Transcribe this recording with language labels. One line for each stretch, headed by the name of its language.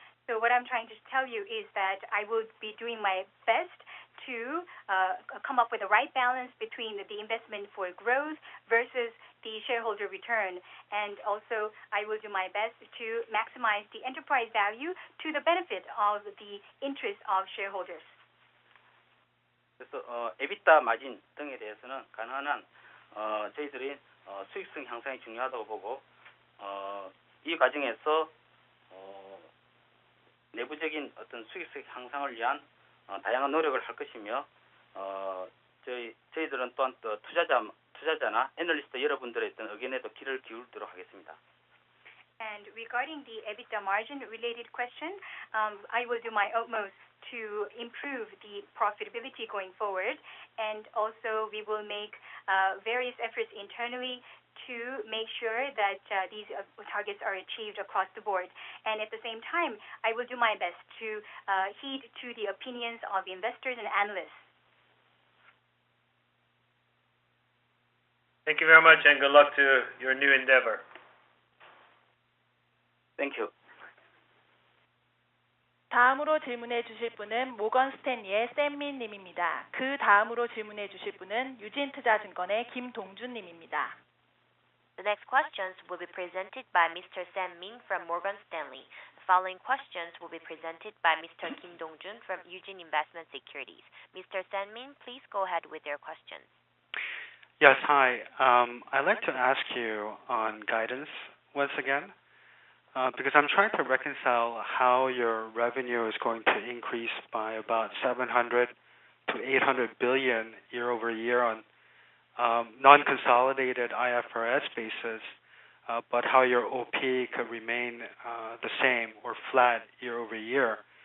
English: So what I'm trying to tell you is that I will be doing my best to come up with the right balance between the investment for growth versus the shareholder return. And also, I will do my best to maximize the enterprise value to the benefit of the interest of shareholders.
Korean: 그래서 에비타 마진 등에 대해서는 가능한 한 저희들이 수익성 향상이 중요하다고 보고 이 과정에서 내부적인 어떤 수익성 향상을 위한 다양한 노력을 할 것이며 저희들은 또한 또 투자자나 애널리스트 여러분들의 어떤 의견에도 귀를 기울이도록 하겠습니다.
English: And regarding the EBITDA margin related question, I will do my utmost to improve the profitability going forward, and also we will make various efforts internally to make sure that these targets are achieved across the board. And at the same time, I will do my best to heed to the opinions of investors and analysts. Thank you very much, and good luck to your new endeavor. Thank you.
Korean: 다음으로 질문해 주실 분은 모건 스탠리의 샘민 님입니다. 그 다음으로 질문해 주실 분은 유진투자증권의 김동준 님입니다.
English: The next questions will be presented by Mr. Sam Min from Morgan Stanley. The following questions will be presented by Mr. Kim Dong-jun from Eugene Investment Securities. Mr. Sam Min, please go ahead with your questions. Yes, hi. I'd like to ask you on guidance once again, because I'm trying to reconcile how your revenue is going to increase by about 700 to 800 billion year over year on non-consolidated IFRS basis, but how your OP could remain the same or flat year over year.